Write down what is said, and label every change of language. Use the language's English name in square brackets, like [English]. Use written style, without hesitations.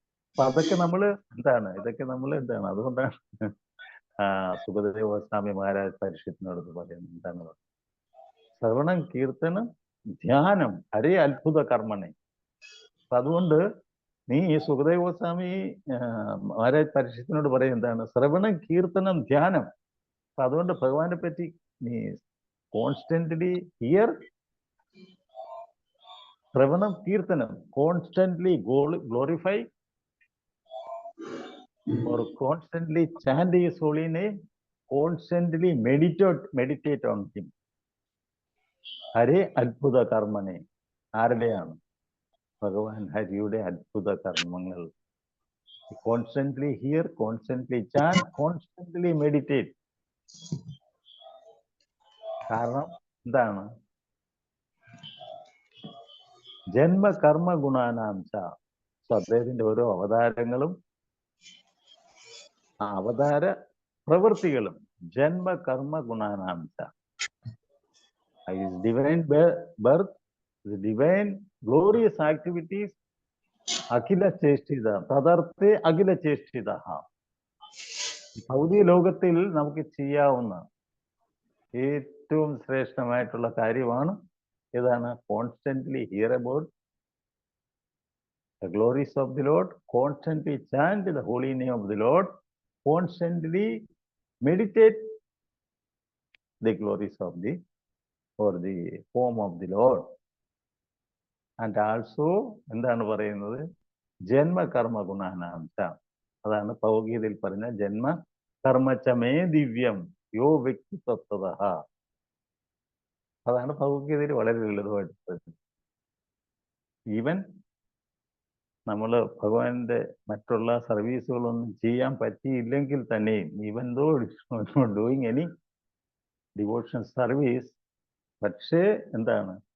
[Malayalam] അപ്പൊ അതൊക്കെ നമ്മൾ എന്താണ് അതുകൊണ്ടാണ് സുഖദേവ ഗോസ്വാമി മഹാരാജ് പരിഷത്തിനോട് പറയുന്നത് എന്താണ്? [Sanskrit] ശ്രവണം, കീർത്തനം, ധ്യാനം, ഹരേ അത്ഭുത കർമ്മണേ. [Malayalam] അപ്പൊ അതുകൊണ്ട് നീ സുഖദേവ ഗോസ്വാമി മഹാരാജ് പരിഷത്തിനോട് പറയും എന്താണ്? [Sanskrit] ശ്രവണം, കീർത്തനം, ധ്യാനം. [Malayalam] അപ്പൊ അതുകൊണ്ട് ഭഗവാനെ പറ്റി നീ [English] Constantly hear, ശ്രവണം, കീർത്തനം, constantly glorify or constantly chant his holy name, constantly meditate on him. [Sanskrit] ഹരേ അത്ഭുത കർമ്മനെ. [Malayalam] ആരുടെയാണ്? ഭഗവാൻ ഹരിയുടെ അത്ഭുത കർമ്മങ്ങൾ. [English] Constantly hear, constantly chant, constantly meditate. [Malayalam] കാരണം എന്താണ്? [Sanskrit] ജന്മ കർമ്മ ഗുണാനാംശ. [Malayalam] അദ്ദേഹത്തിന്റെ ഓരോ അവതാരങ്ങളും ആ അവതാര പ്രവൃത്തികളും ജന്മ കർമ്മ ഗുണാനാംശ. [English] His divine birth, the divine glorious activities, [Sanskrit] അഖില ചേഷ്ടിത തദർത്ഥേ അഖില ചേഷ്ടിത. [Malayalam] ഭൗതിക ലോകത്തിൽ നമുക്ക് ചെയ്യാവുന്ന ഏറ്റവും ശ്രേഷ്ഠമായിട്ടുള്ള കാര്യമാണ് ഏതാണ്? [English] Constantly hear about the glories of the Lord, constantly chant the holy name of the Lord, constantly meditate the glories of the form of the Lord. And also [Malayalam] എന്താണ് പറയുന്നത്? [Sanskrit] ജന്മ കർമ്മ ഗുണാനാംശ. [Malayalam] അതാണ് ഭഗവത്ഗീതയിൽ പറഞ്ഞ [Sanskrit] ജന്മ കർമ്മച്ചമേ ദിവ്യം യോ വ്യക്തി തത്വത. [Malayalam] അതാണ് ഭഗവത്ഗീതയിൽ വളരെ ലളിതമായിട്ട് പറയുന്നത്. ഈവൻ നമ്മൾ ഭഗവാന്റെ മറ്റുള്ള സർവീസുകളൊന്നും ചെയ്യാൻ പറ്റിയില്ലെങ്കിൽ തന്നെയും, [English] even though doing any devotional service, [Malayalam] പക്ഷേ എന്താണ്?